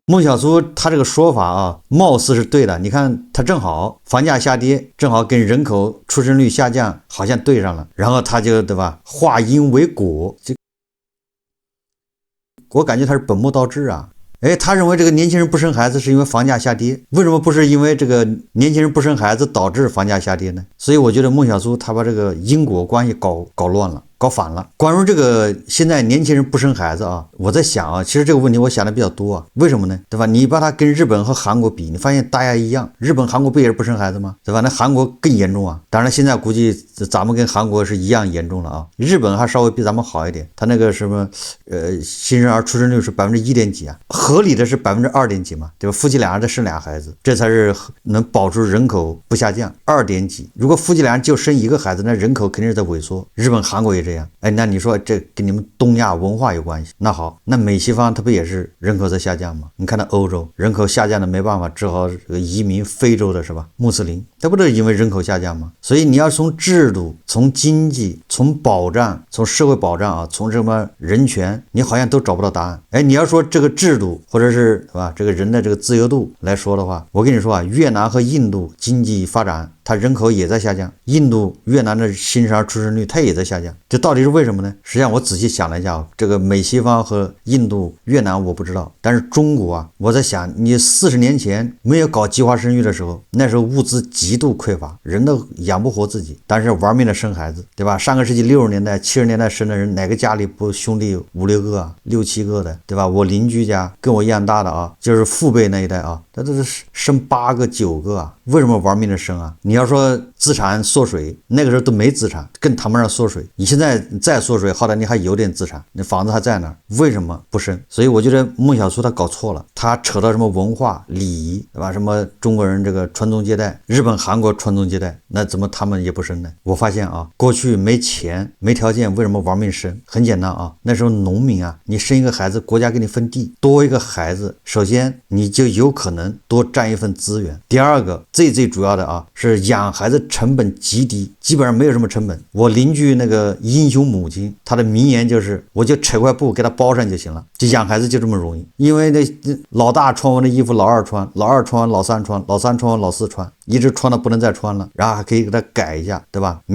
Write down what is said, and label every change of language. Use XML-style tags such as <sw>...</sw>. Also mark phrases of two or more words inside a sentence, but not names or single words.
<zh>孟小苏他这個說法貌似是對的。你看他正好房價下跌，正好跟人口出生率下降好像對上了，然後他就對吧，化因為果，我感覺他是本末倒置他認為這個年輕人不生孩子是因為房價下跌，為什麼不是因為這個年輕人不生孩子導致房價下跌呢？所以我覺得孟小苏他把這個因果關係搞亂了，搞反了。關於這個現在年輕人不生孩子我在想其實這個問題我想的比較多為什麼呢？對吧？你把它跟日本和韓國比，你發現大家一樣，日本韓國不也是不生孩子嗎？对吧？那韓國更嚴重當然現在估計咱們跟韓國是一樣嚴重了日本還稍微比咱們好一點，他那個什麼新生兒出生率是1. 幾幾合理的是2. 幾嘛，對吧？夫妻倆再生俩孩子，這才是能保住人口不下降。2. 幾，如果夫妻倆就生一個孩子，那人口肯定是在萎縮。日本韓國也這樣。那你說這跟你們東亞文化有關係？那好，那美西方它不也是人口在下降嗎？你看到歐洲人口下降的沒辦法，只好移民非洲的是吧？穆斯林，这不都是因為人口下降嗎？所以你要從制度、從經濟、從保障、從社會保障從什麼人權，你好像都找不到答案。你要說這個制度或者是吧，這個人的這個自由度來說的話，我跟你說越南和印度經濟發展它人口也在下降。印度、越南的新生儿出生率它也在下降，这到底是为什么呢？实际上我仔细想了一下，这个美西方和印度、越南我不知道，但是中国啊，我在想，你40年前没有搞计划生育的时候，那时候物资极度匮乏，人都養不活自己，但是玩命的生孩子，对吧？上個世紀60年代、70年代生的人，哪個家裡不兄弟5、6個啊、6、7個的，對吧？我鄰居家跟我一樣大的啊，就是父輩那一代啊，他都是生8個、9個啊，為什麼玩命的生啊？你要說資產縮水，那個時候都沒資產，更談不上縮水。你現在再縮水，好歹你還有點資產，你房子還在那兒，為什麼不生？所以我覺得孟小叔他搞錯了，他扯到什麼文化禮儀，對吧？什麼中國人這個傳宗接代，日本、韓國傳宗接代，那怎麼他們也不生呢？我發現啊，過去沒錢沒條件，為什麼玩命生？很簡單啊，那時候農民啊，你生一個孩子，國家給你分地，多一個孩子，首先你就有可能多佔一份資源。第二個，最主要的啊，是養孩子成本極低，基本上沒有什麼成本。我鄰居那個英雄母親，她的名言就是，我就扯塊布給她包上就行了，就養孩子就這麼容易。因為那老大穿完的衣服老二穿，老二穿完老三穿，老三穿完老四穿，一直穿到不能再穿了，然後還可以給他改一下，對吧？</zh>